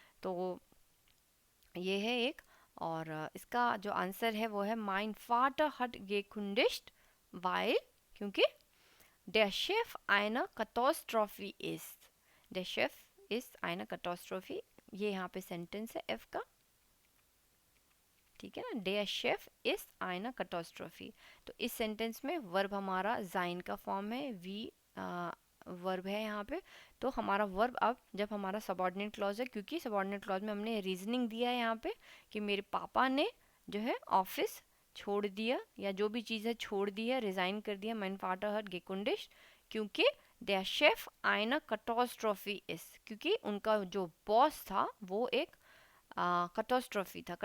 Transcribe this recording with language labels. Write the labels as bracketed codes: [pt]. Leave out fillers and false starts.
[hi] तो ये है एक, और इसका जो आंसर है वो है [de] माइन फाटर हट gekündigt weil, [hi] क्योंकि [de] der Chef eine Katastrophe ist। der Chef ist eine Katastrophe, [hi] ये यहाँ पे सेंटेंस है एफ का, ठीक है ना। [de] der Chef ist eine Katastrophe। [hi] तो इस सेंटेंस में वर्ब हमारा जाइन का फॉर्म है, वी वर्ब है यहाँ पे। तो हमारा वर्ब अब जब हमारा सबॉर्डिनेट क्लॉज है, क्योंकि सबॉर्डिनेट क्लॉज में हमने रीजनिंग दिया है यहाँ पे कि मेरे पापा ने जो है ऑफिस छोड़ दिया, या जो भी चीज़ है छोड़ दी है, रिज़ाइन कर दिया, [de] mein Vater hat gekündigt, [hi] क्योंकि [de] der Chef eine Katastrophe ist, [hi] क्योंकि उनका जो बॉस था वो एक कटोस्ट्रॉफी था।